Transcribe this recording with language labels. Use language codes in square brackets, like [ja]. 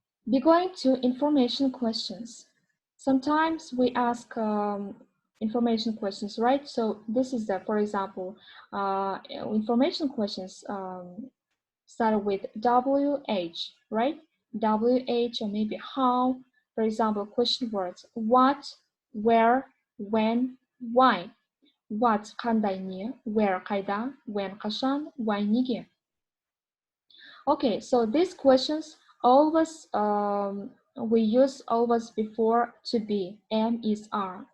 [en] Be going to information questions. Sometimes we ask information questions, right? So this is the, for example, information questions start with WH, right? WH or maybe how. For example, question words: what, where, when, why. [kk] What, қандай, не, where, қайда, when, қашан, why, неге. [en] Okay, so these questions always we use always before to be, am, is, are.